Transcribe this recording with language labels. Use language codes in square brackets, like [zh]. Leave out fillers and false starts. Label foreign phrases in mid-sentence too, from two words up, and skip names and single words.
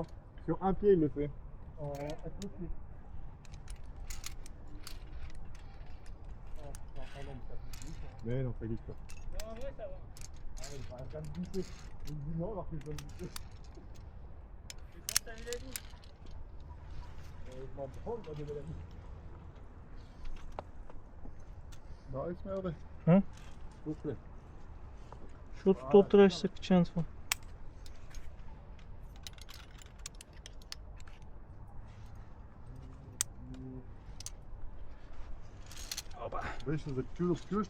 [fr] Sur un pied, il le fait. Mais non, Félix. Non, ouais, ça va. Il va quand même glisser. Il me dit non alors que je dois me glisser. C'est quand t'as eu la vie. Je m'en branle, moi, de la vie. [bg] Да, изсмял да. Тук ли? Защото то трябваше да се качи на това. Беше за чудо.